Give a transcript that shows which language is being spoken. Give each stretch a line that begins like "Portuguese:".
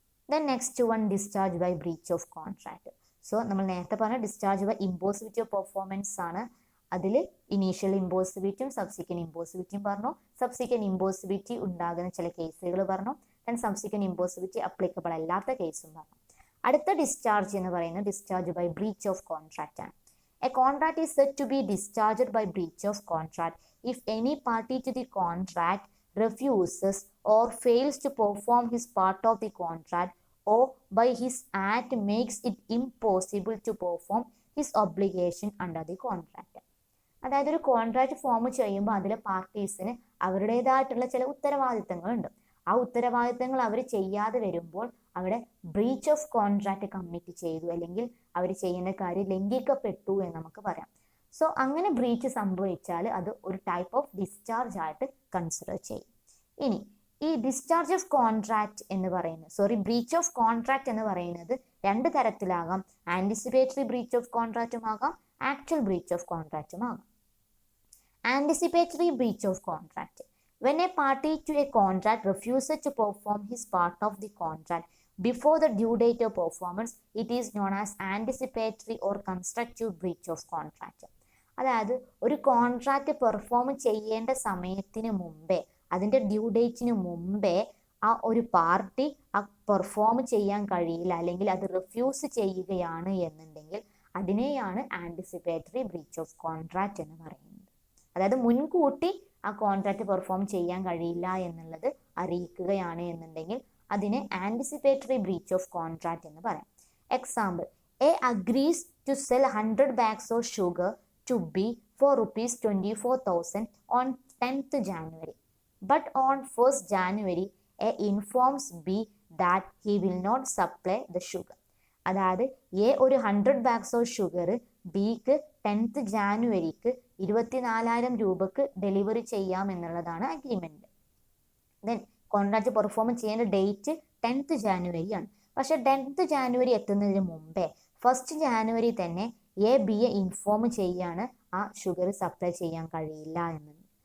English: Then next one discharge by breach of contract.
Malayalam: So നമ്മൾ നേരത്തെ പറഞ്ഞ discharge by impossibility of performance ആണ്. അതിൽ ഇനീഷ്യൽ ഇമ്പോസിബിലിറ്റിയും സബ്സിക്വന്റ് ഇമ്പോസിബിലിറ്റിയും പറഞ്ഞു. സബ്സിക്വന്റ് ഇമ്പോസിബിലിറ്റി ഉണ്ടാകുന്ന ചില കേസുകൾ പറഞ്ഞു. ദെൻ സബ്സിക്വന്റ് ഇമ്പോസിബിലിറ്റി അപ്ലിക്കബിൾ അല്ലാത്ത കേസും പറഞ്ഞു. അടുത്ത ഡിസ്ചാർജ് എന്ന് പറയുന്നത് discharge by breach of contract ആണ്.
English: A contract is said to be discharged by breach of contract if any party to the contract refuses or fails to perform his part of the contract or by his act makes it impossible to perform his obligation under the contract.
Malayalam: അതായത് ഒരു contract form ചെയ്യുമ്പോൾ അതിലെ പാർട്ടീസിന് അവരുടേതായിട്ടുള്ള ചില ഉത്തരവാദിത്തങ്ങളുണ്ട്. ആ ഉത്തരവാദിത്തങ്ങൾ അവർ ചെയ്യാതെ വരുമ്പോൾ അവിടെ ബ്രീച്ച് ഓഫ് കോൺട്രാക്ട് കമ്മിറ്റ് ചെയ്തു, അല്ലെങ്കിൽ അവർ ചെയ്യേണ്ട കാര്യം ലംഘിക്കപ്പെട്ടു എന്ന് നമുക്ക് പറയാം. സോ അങ്ങനെ ബ്രീച്ച് സംഭവിച്ചാൽ അത് ഒരു ടൈപ്പ് ഓഫ് ഡിസ്ചാർജ് ആയിട്ട് കൺസിഡർ ചെയ്യും. ഇനി ഈ ഡിസ്ചാർജ് ഓഫ് കോൺട്രാക്ട് എന്ന് പറയുന്നത് ബ്രീച്ച് ഓഫ് കോൺട്രാക്ട് എന്ന് പറയുന്നത് രണ്ട് തരത്തിലാകാം. ആന്റിസിപ്പേറ്ററി ബ്രീച്ച് ഓഫ് കോൺട്രാക്റ്റും ആകാം, ആക്ച്വൽ ബ്രീച്ച് ഓഫ് കോൺട്രാക്റ്റും ആകാം.
English: Anticipatory breach of contract: when a party to a contract refuses to perform his part of the contract before the due date of performance, it is known as anticipatory or constructive breach of contract.
Malayalam: അതായത് ഒരു contract perform ചെയ്യേണ്ട സമയത്തിന് മുമ്പേ, അതിൻ്റെ due ഡേറ്റിന് മുമ്പേ ആ ഒരു പാർട്ടി ആ പെർഫോം ചെയ്യാൻ കഴിയില്ല, അല്ലെങ്കിൽ അത് റിഫ്യൂസ് ചെയ്യുകയാണ് എന്നുണ്ടെങ്കിൽ അതിനെയാണ് ആന്റിസിപ്പേറ്ററി ബ്രീച്ച് ഓഫ് കോൺട്രാക്ട് എന്ന് പറയുന്നത്. അതായത് മുൻകൂട്ടി ആ കോൺട്രാക്ട് പെർഫോം ചെയ്യാൻ കഴിയില്ല എന്നുള്ളത് അറിയിക്കുകയാണ് എന്നുണ്ടെങ്കിൽ അതിനെ ആന്റിസിപ്പേറ്ററി ബ്രീച്ച് ഓഫ് കോൺട്രാക്ട് എന്ന് പറയാം.
English: Example: A agrees to sell 100 bags of sugar to B for ₹24,000 on 10th January. But on 1st January, A informs B that he will not supply the sugar.
Malayalam: അതായത് A ഒരു
English: 100 bags of sugar
Malayalam: ബിക്ക് 10th ജാനുവരിക്ക് 24,000 രൂപക്ക് delivery ചെയ്യാം എന്നുള്ളതാണ് agreement. Then contract perform ചെയ്യേണ്ട date 10th January ആണ്. പക്ഷെ 10th January എത്തുന്നതിന് മുമ്പേ 1st ജാനുവരി തന്നെ എ ബിയെ ഇൻഫോം ചെയ്യാണ് ആ ഷുഗർ സപ്ലൈ ചെയ്യാൻ കഴിയില്ല എന്നത്.